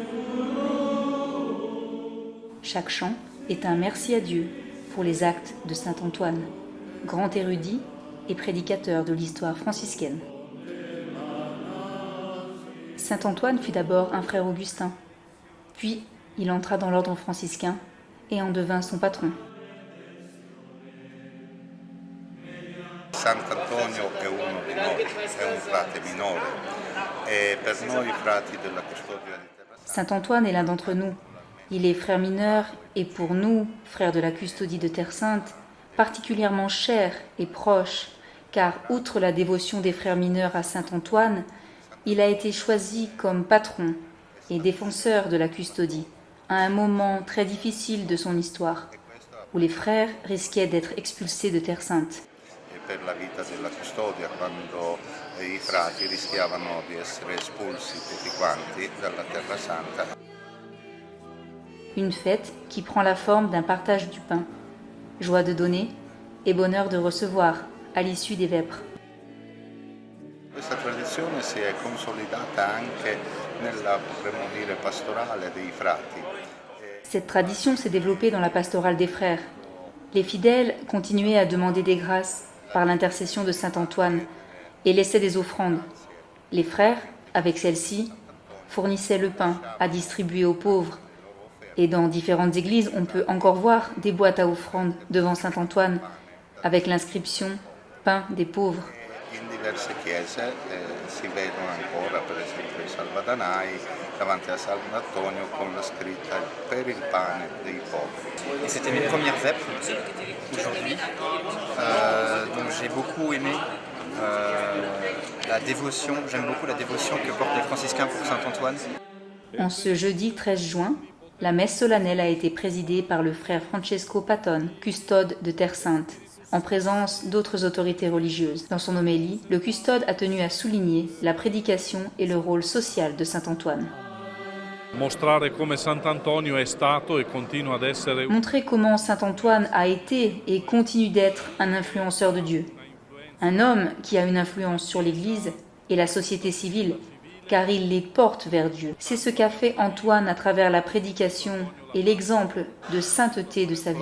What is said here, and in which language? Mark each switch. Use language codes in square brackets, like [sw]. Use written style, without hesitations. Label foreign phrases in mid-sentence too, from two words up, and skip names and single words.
[fr] Chaque chant est un merci à Dieu pour les actes de Saint-Antoine, grand érudit et prédicateur de l'histoire franciscaine. Saint-Antoine fut d'abord un frère augustin, puis il entra dans l'ordre franciscain et en devint son patron. [it] Sant'Antonio è uno di noi, è un frate minore e per noi frati della custodia di Terra Santa. [fr] Saint-Antoine est l'un d'entre nous. Il est frère mineur et pour nous, frères de la custodie de Terre Sainte, particulièrement cher et proche, car outre la dévotion des frères mineurs à Saint-Antoine, il a été choisi comme patron et défenseur de la custodie à un moment très difficile de son histoire, où les frères risquaient d'être expulsés de Terre Sainte. [it] Per la vita della custodia, quando i frati rischiavano di essere espulsi tutti quanti dalla Terra Santa. [fr] Une fête qui prend la forme d'un partage du pain, joie de donner et bonheur de recevoir à l'issue des vêpres. [it] Questa tradizione si è consolidata anche nella, potremmo dire, pastorale dei frati. [fr] Cette tradition s'est développée dans la pastorale des frères. Les fidèles continuaient à demander des grâces par l'intercession de Saint-Antoine et laissaient des offrandes. Les frères, avec celles-ci, fournissaient le pain à distribuer aux pauvres. Et dans différentes églises, on peut encore voir des boîtes à offrandes devant Saint-Antoine avec l'inscription « Pain des pauvres ». [it] In diverse chiese si vedono ancora, per esempio, i salvadanai davanti a Sant'Antonio con la scritta per il pane dei poveri. [fr] Et c'était mes premières vêpres aujourd'hui, donc j'ai beaucoup aimé la dévotion, j'aime beaucoup la dévotion que portent les franciscains pour Saint-Antoine. En ce jeudi 13 juin, la messe solennelle a été présidée par le frère Francesco Patton, custode de Terre Sainte, en présence d'autres autorités religieuses. Dans son homélie, le custode a tenu à souligner la prédication et le rôle social de Saint-Antoine. [it] Mostrare come Sant'Antonio è stato e continua ad essere [fr] Montrer comment Saint-Antoine a été et continue d'être un influenceur de Dieu. Un homme qui a une influence sur l'Église et la société civile, car il les porte vers Dieu. C'est ce qu'a fait Antoine à travers la prédication et l'exemple de sainteté de sa